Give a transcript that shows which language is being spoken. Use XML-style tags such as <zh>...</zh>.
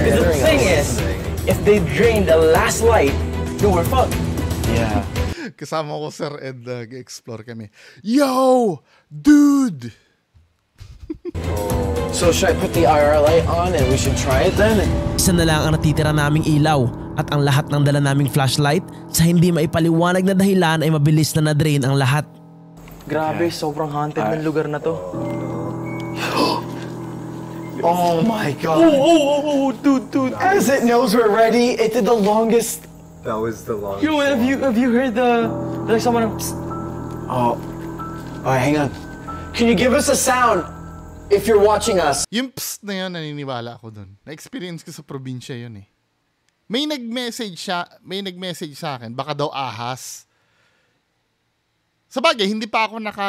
<en>Because the thing is, if they drain the last light, then we're fucked. Yeah.</en> <tl>Kasama ko Sir Ed, nag-explore kami.</tl> <en>Yo! Dude! So should I put the IR light on and we should try it then?</en> <tl>Isa na lang ang natitira naming ilaw at ang lahat ng dala naming flashlight sa hindi maipaliwanag na dahilan ay mabilis na na-drain ang lahat. Grabe, sobrang haunted ng lugar na to.</tl> <en>Oh my god. Oh, dude. As it knows we're ready, it did the longest. That was the longest. Yo, have you heard like someone? Oh. Alright, hang on. Can you give us a sound if you're watching us?</en> <tl>Yung psst na yun, naniniwala ako dun. Na-experience ko sa probinsya yun eh. May nag-message sa akin, baka daw ahas. Sabagay, hindi pa ako</tl>